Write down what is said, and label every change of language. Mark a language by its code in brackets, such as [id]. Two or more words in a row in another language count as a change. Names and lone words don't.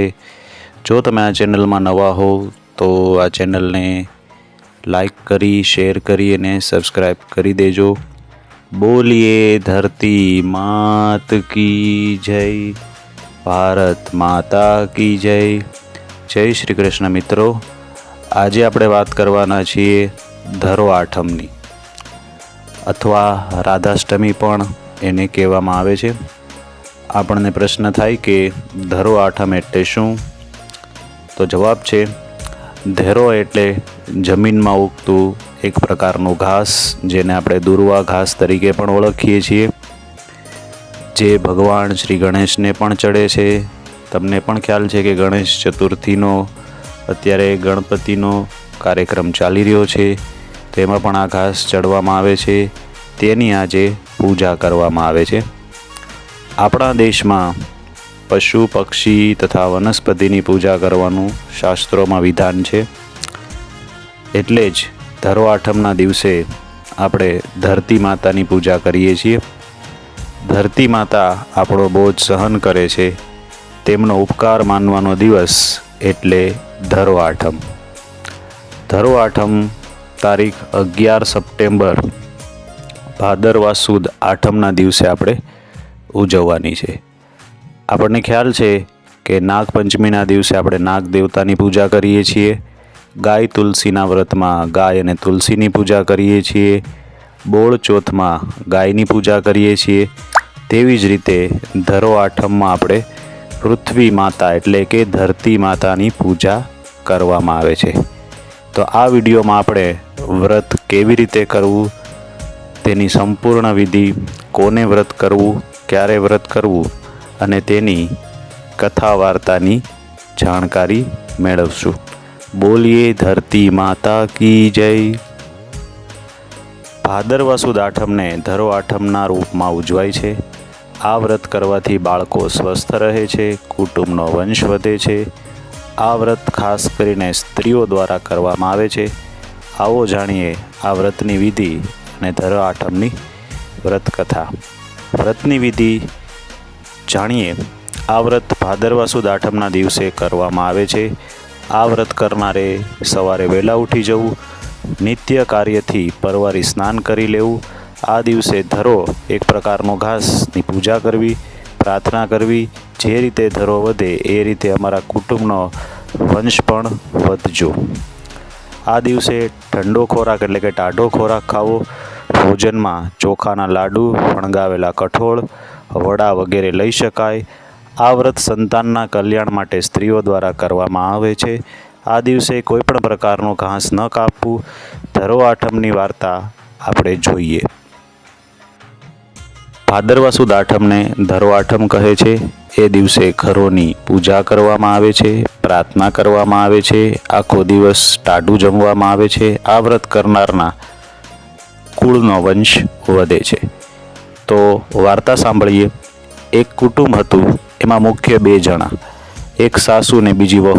[gu] જો તમે આ ચૈનલ મેં નવા હો તો આ ચૈનલ ને લાઇક કરી, શેર કરી અને સબ્સક્રાઇબ કરી દેજો। [hi] बोलिए धरती मात की जय, भारत माता की जय। [gu] જય શ્રી કૃષ્ણ મિત્રો, આજ આપણે વાત કરવાના છીએ ધરો આઠમની અથવા રાધાષ્ટમી પણ એને કહેવામાં આવે છે। આપણને પ્રશ્ન થાય કે ધરો આઠમ એટલે શું? તો જવાબ છે ધેરો એટલે જમીનમાં ઉગતું એક પ્રકારનું ઘાસ, જેને આપણે દુર્વા ઘાસ તરીકે પણ ઓળખીએ છીએ, જે ભગવાન શ્રી ગણેશને પણ ચઢે છે। તમને પણ ખ્યાલ છે કે ગણેશ ચતુર્થીનો અત્યારે ગણપતિનો કાર્યક્રમ ચાલી રહ્યો છે, તેમાં પણ આ ઘાસ ચઢવામાં આવે છે, તેની આજે પૂજા કરવામાં આવે છે। આપણા દેશમાં પશુ પક્ષી તથા વનસ્પતિની પૂજા કરવાનું શાસ્ત્રોમાં વિધાન છે। એટલે જ ધરો આઠમના દિવસે આપણે ધરતી માતાની પૂજા કરીએ છીએ। ધરતી માતા આપણો બોઝ સહન કરે છે, તેમનો ઉપકાર માનવાનો દિવસ એટલે ધરો આઠમ। ધરો આઠમ તારીખ 11 સપ્ટેમ્બર ભાદરવા સુદ આઠમના દિવસે આપણે ઉજવવાની છે। આપણને ખ્યાલ છે કે નાગપંચમીના દિવસે આપણે નાગ દેવતાની પૂજા કરીએ છીએ। ગાય તુલસીના વ્રતમાં ગાય અને તુલસીની પૂજા કરીએ છીએ। બોળ ચોથમાં ગાયની પૂજા કરીએ છીએ। તેવી જ રીતે ધરો આઠમમાં આપણે પૃથ્વી માતા એટલે કે ધરતી માતાની પૂજા કરવામાં આવે છે। તો આ વિડીયોમાં આપણે વ્રત કેવી રીતે કરવું, તેની સંપૂર્ણ વિધિ, કોને વ્રત કરવું, ક્યારે વ્રત કરવું અને તેની કથા વાર્તાની જાણકારી મેળવશું। બોલીએ ધરતી માતા [hi] की जय। [gu] ભાદરવા સુદ આઠમને ધરો આઠમના રૂપમાં ઉજવાય છે। આ વ્રત કરવાથી બાળકો સ્વસ્થ રહે છે, કુટુંબનો વંશ વધે છે। આ વ્રત ખાસ કરીને સ્ત્રીઓ દ્વારા કરવામાં આવે છે। આઓ જાણીએ આ વ્રતની વિધિ અને ધરો આઠમની વ્રત કથા। વ્રતની વિધિ જાણીએ। આ વ્રત ભાદરવા સુદ આઠમના દિવસે કરવામાં આવે છે। આ વ્રત કરનારે સવારે વહેલા ઉઠી જવું, નિત્ય કાર્યથી પરવારી સ્નાન કરી લેવું। આ દિવસે ધરો એક પ્રકારનો ઘાસની પૂજા કરવી, પ્રાર્થના કરવી। જે રીતે ધરો વધે એ રીતે અમારા કુટુંબનો વંશ પણ વધજો। આ દિવસે ઠંડો ખોરાક એટલે કે ટાઢો ખોરાક ખાવો। ભોજનમાં ચોખાના લાડુ, ફણગાવેલા કઠોળ, વડા વગેરે લઈ શકાય। આ વ્રત સંતાનના કલ્યાણ માટે સ્ત્રીઓ દ્વારા કરવામાં આવે છે। આ દિવસે કોઈપણ પ્રકારનો ઘાસ ન કાપવું। ધરો આઠમની વાર્તા આપણે જોઈએ। ભાદરવા સુદ આઠમને ધરો આઠમ કહે છે। એ દિવસે ઘરોની પૂજા કરવામાં આવે છે, પ્રાર્થના કરવામાં આવે છે, આખો દિવસ टाढું જમવામાં આવે છે। આ વ્રત કરનારના કુળનો વંશ વધે છે। તો વાર્તા સાંભળીએ। એક કુટુંબ હતું, એમાં મુખ્ય બે જણા, એક સાસુ ને બીજી વહુ।